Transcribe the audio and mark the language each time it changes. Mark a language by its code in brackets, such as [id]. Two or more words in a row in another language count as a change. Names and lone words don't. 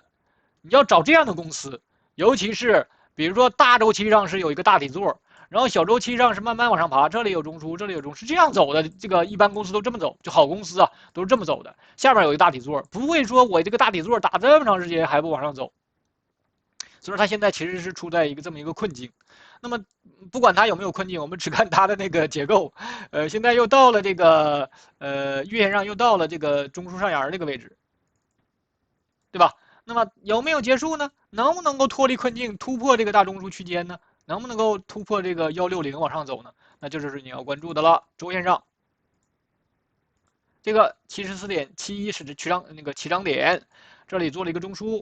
[zh] 你要找這樣的公司，尤其是比如說大週期上是有一個大底座，然後小週期上是慢慢往上爬，這裡有中樞，這裡有中樞，是這樣走的。這個一般公司都這麼走，就好公司啊都是這麼走的。下面有一個大底座，不會說我這個大底座打這麼長時間還不往上走。所以說它現在其實是處在這麼一個困境。那麼不管它有沒有困境，我們只看它的那個結構。現在又到了這個月線上又到了這個中樞上沿這個位置，對吧？那麼有沒有結束呢？能不能夠脫離困境，突破這個大中樞區間呢？能不能夠突破這個160往上走呢？那這就是你要關注的了。週線上，這個74.71是起漲點，這裡做了一個中樞。